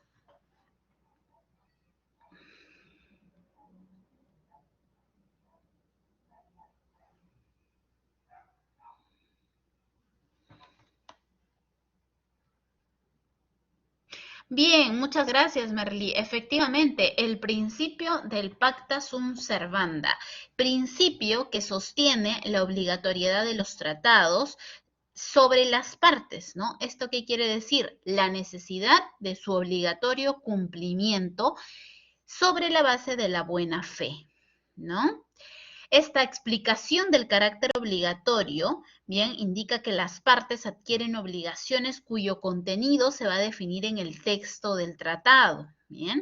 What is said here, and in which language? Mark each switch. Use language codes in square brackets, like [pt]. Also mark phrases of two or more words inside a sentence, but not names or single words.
[es] Bien, muchas gracias, Merly. Efectivamente, el principio del [la] pacta sunt servanda, [es] principio que sostiene la obligatoriedad de los tratados sobre las partes, ¿no? ¿Esto qué quiere decir? La necesidad de su obligatorio cumplimiento sobre la base de la buena fe, ¿no? Esta explicación del carácter obligatorio, bien, indica que las partes adquieren obligaciones cuyo contenido se va a definir en el texto del tratado, bien.